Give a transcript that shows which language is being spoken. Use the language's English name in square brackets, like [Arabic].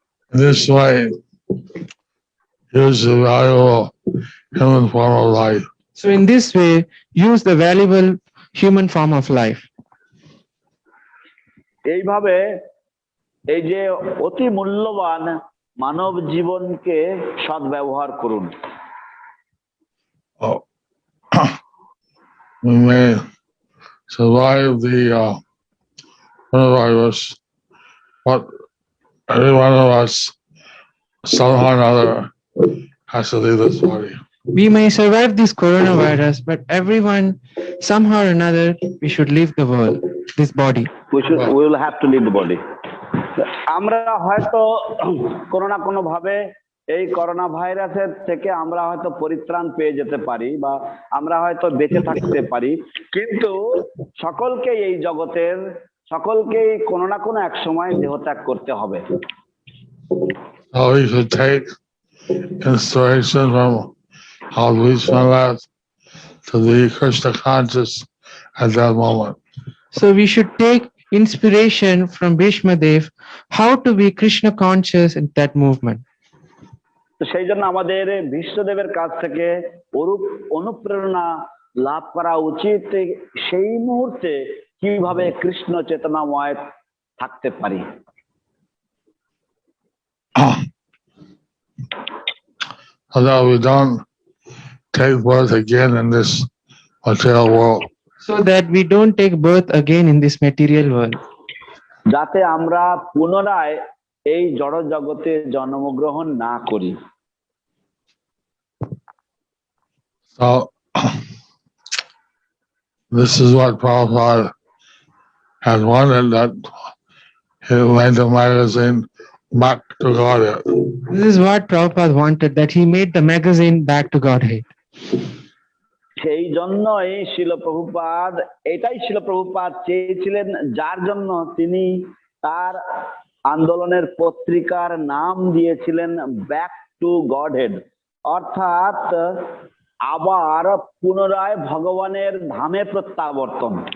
[English] This way, use the valuable human form of life. So in this way, use the valuable human form of life. [Bangla] এইভাবে এই যে অতি মূল্যবান মানব জীবনকে সদ্ব্যবহার করুন। [English] We may survive the coronavirus, but every one of us, somehow or another, has to leave this body. We may survive this coronavirus, but everyone, somehow or another, we should leave the world, this body. We will have to leave the body. [Bangla] আমরা হয়তো কোনো না কোনো ভাবে এই corona ভাইরাসের থেকে আমরা হয়তো পরিত্রাণ পেয়ে যেতে পারি বা আমরা হয়তো বেঁচে থাকতে পারি, কিন্তু সকলকে এই জগতের সকলকেই কোনো না কোনো এক সময় দেহত্যাগ করতে হবে। [English] So we should take inspiration from how we Maharaj to be Kṛṣṇa conscious at that moment. So we should take inspiration from Bhishma Dev, how to be Kṛṣṇa conscious in that movement. [Bangla] তো সেই জন্য আমাদের বিশ্বদেবের কাছ থেকে অনুপ্রেরণা লাভ করা উচিত, সেই মুহূর্তে কিভাবে কৃষ্ণ চেতনাময় থাকতে পারি। [English] So that we don't take birth again in this material world. So that we don't take birth again in this material world. [Bangla] যাতে আমরা পুনরায় এই জড় জগতে জন্মগ্রহণ না করি। [English] So this is what Prabhupada had wanted, that he made the magazine Back to Godhead. This is what Prabhupada wanted, that he made the magazine Back to Godhead. [Bangla] সেই জন্যই শিল প্রভুপাদ, এটাই শিল প্রভুপাদ চেয়েছিলেন, যার জন্য তিনি তার আন্দোলনের পত্রিকার নাম দিয়েছিলেন ব্যাক টু গডহেড, অর্থাৎ আবার পুনরায় ভগবানের ধামে প্রত্যাবর্তন।